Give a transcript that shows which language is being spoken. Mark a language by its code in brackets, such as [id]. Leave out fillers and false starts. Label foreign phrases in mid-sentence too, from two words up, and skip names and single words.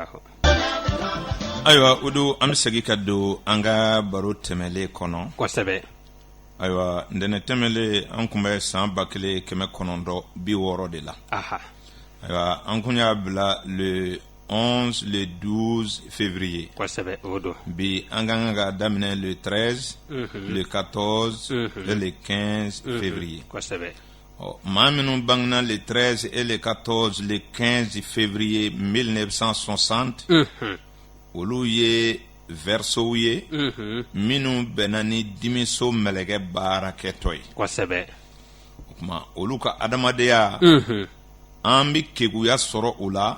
[bm] ayiwa o don an bɛ segin ka don an ka baro tɛmɛlen kɔnɔ kosɛbɛ ayiwa ndene tɛmɛlen an tun bɛ san 1960 de la aha ayiwa an kun y'a bila [fr] le 11 le 12 février [bm] kosɛbɛ o don bi an ka kan ka daminɛ [fr] le 13 le 14 et le 15 février [bm] kosɛbɛ maa minnu bangena [fr] le 13 et le 14 le 15 février [bm] 1960 olu ye verseau ye minnu bɛnna ni dimiso mɛlɛkɛ baarakɛtɔ ye kosɛbɛ o kuma olu ka adamadenya an bi keguya sɔrɔ o la